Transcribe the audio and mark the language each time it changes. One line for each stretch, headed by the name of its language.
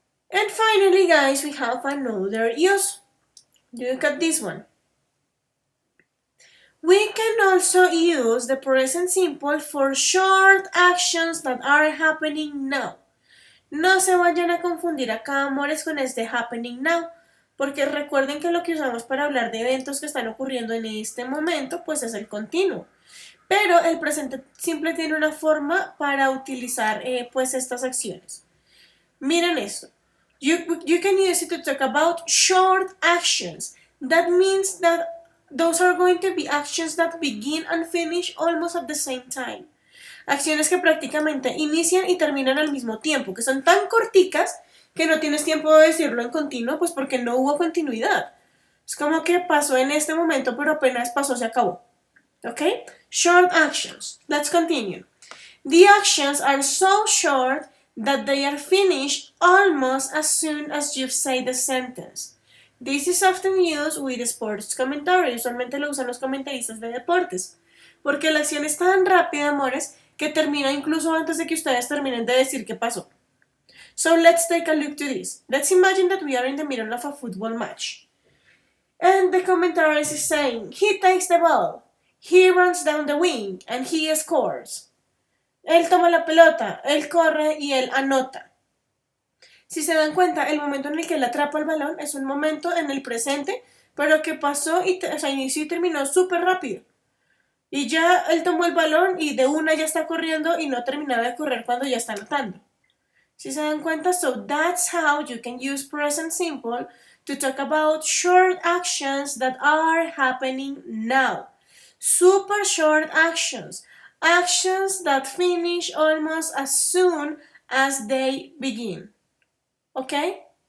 English: And finally, guys, we have another use. Look at this one. We can also use the present simple for short actions that are happening now.
Spanish: No se vayan a confundir acá, amores, con este
English: happening now,
Spanish: porque recuerden que lo que usamos para hablar de eventos que están ocurriendo en este momento, pues es el continuo. Pero el presente simple tiene una forma para utilizar pues estas acciones. Miren esto.
English: You can use it to talk about short actions. That means that those are going to be actions that begin and finish almost at the same time.
Spanish: Acciones que prácticamente inician y terminan al mismo tiempo, que son tan corticas que no tienes tiempo de decirlo en continuo, pues porque no hubo continuidad. Es como que pasó en este momento, pero apenas pasó, se acabó.
English: Okay? Short actions. Let's continue. The actions are so short that they are finished almost as soon as you say the sentence. This is often used with sports commentary.
Spanish: Usualmente lo usan los comentaristas de deportes. Porque la acción es tan rápida, amores, que termina incluso antes de que ustedes terminen de decir qué pasó.
English: So let's take a look to this. Let's imagine that we are in the middle of a football match. And the commentator is saying, he takes the ball, he runs down the wing, and he scores.
Spanish: Él toma la pelota, él corre y él anota. Si se dan cuenta, el momento en el que él atrapa el balón es un momento en el presente, pero que pasó y inició y terminó súper rápido. Y ya él tomó el balón y de una ya está corriendo y no terminaba de correr cuando ya está anotando. ¿Sí se dan cuenta?
English: So that's how you can use present simple to talk about short actions that are happening now. Super short actions. Actions that finish almost as soon as they begin. Okay?